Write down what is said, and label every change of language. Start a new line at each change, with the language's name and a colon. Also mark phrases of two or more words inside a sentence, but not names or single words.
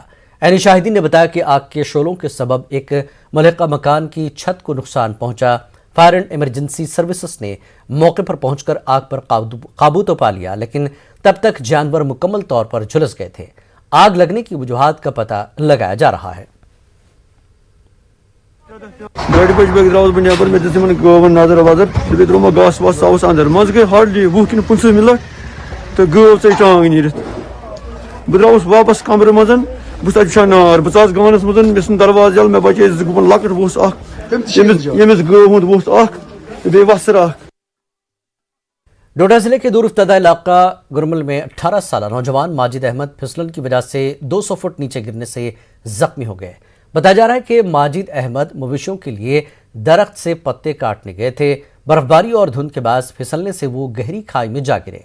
Hindi: ऐनी शाहिदीन ने बताया कि आग के शोलों के सबब एक मलका मकान की छत को नुकसान पहुंचा। फायर एंड इमरजेंसी सर्विसेज ने मौके पर पहुंचकर आग पर काबू तो पा लिया, लेकिन तब तक जानवर मुकम्मल तौर पर झुलस गए थे। आग लगने की वजूहात का पता लगाया जा रहा है।
Kashmiri: गाड़ी पे द्रास बह नबर मे दिन गवन नजर वजर बे द्रो घास वास आस अंदर मज गई हार्डली 20 कि 25 मिनट तो गव चे टांग नीर बह द्रास वापस कमर मज बस नार बस गानस मज मे दरवाज यल मे बचे गुपन लकट वोस यमिस गव हुंद वोस बे वसर
Hindi: डोडा जिले के दूर इफ्तदा इलाका गुरमल में 18 साल नौजवान माजिद अहमद फिसलन की वजह से 200 फुट नीचे गिरने से जख्मी हो गए। बताया जा रहा है कि माजिद अहमद मवेशियों के लिए दरख्त से पत्ते काटने गए थे। बर्फबारी और धुंध के बाद फिसलने से वो गहरी खाई में जा गिरे।